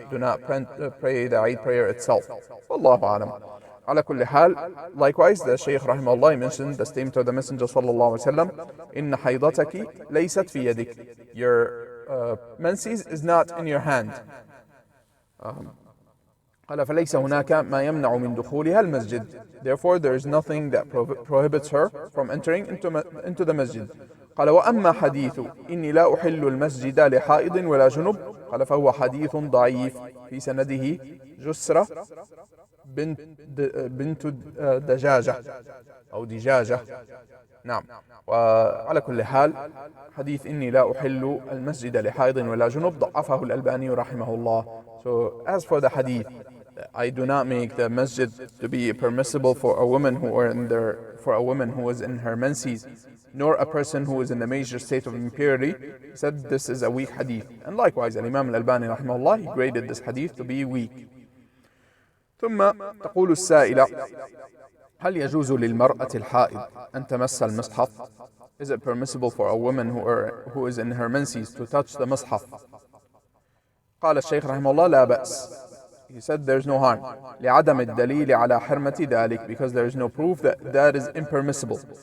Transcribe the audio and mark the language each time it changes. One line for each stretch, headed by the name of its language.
English: Do not pray the Eid prayer itself. Wallahu alam.
Arabic: Ala kulli hal,
English: likewise, the Shaykh rahimahullah mentioned the statement of the Messenger sallallahu alaihi wasallam:
Arabic: "Inna haydataki laysat fi yadik."
English: Your menses is not in your hand.
Arabic: قال فليس هناك ما يمنع من دخولها المسجد.
English: Therefore, there is nothing that prohibits her from entering into the masjid.
Arabic: قال وأما حديث إني لا أحل المسجد لحائض ولا جنب قال فهو حديث ضعيف في سنده جسرة بنت دجاجة أو دجاجة. نعم. وعلى كل حال حديث إني لا أحل المسجد لحائض ولا جنب ضعفه الألباني رحمه الله.
English: So as for the hadith, I do not make the masjid to be permissible for a woman who is in her menses, nor a person who is in the major state of impurity. He said this is a weak hadith. And likewise, Imam Al-Albani rahimahullah, he graded this hadith to be weak.
Arabic: ثم تقول السائلة: هل يجوز للمرأة الحائض أن تمس المصحف?
English: Is it permissible for a woman who is in her menses to touch the مصحف?
Arabic: قال الشيخ رحمه الله لا بأس.
English: He said there's no harm.
Arabic: لعدم الدليل على حرمة ذلك,
English: because there is no proof that that is impermissible.